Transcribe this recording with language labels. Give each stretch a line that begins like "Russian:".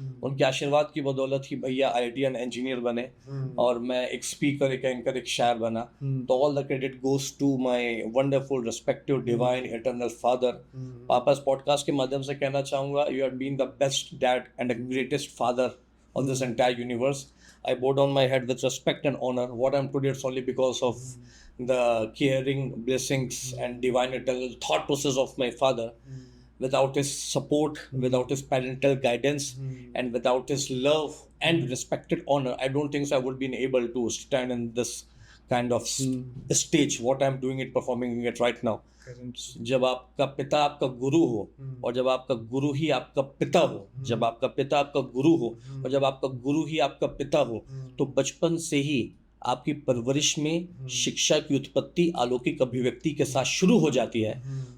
Hindi: उनके आशीर्वाद की बदौलत ही भैया IITian इंजीनियर बने और मैं एक स्पीकर, एक एंकर, एक शायर बना।
English: तो all the credit goes to my wonderful respective divine eternal father.
Hindi: पापा इस पॉडकास्ट के माध्यम से कहना चाहूँगा,
English: You have been the best dad and the greatest father of this entire universe. I bow down my head with respect and honor. What I'm today, it's only because of the caring blessings and divine eternal thought process of my father. Without his support, without his parental guidance, and without his love and respected honor, I don't think so I would been able to stand in this kind of stage, what I'm doing it, performing it right now.
Hindi: जब आपका पिता आपका गुरु हो और जब आपका गुरु ही आपका पिता हो, जब आपका पिता आपका गुरु हो और जब आपका गुरु ही आपका पिता हो, तो बचपन से ही आपकी परवरिश में शिक्षा की उत्पत्ति अलौकिक अभिव्यक्ति के साथ शुरू हो जाती है।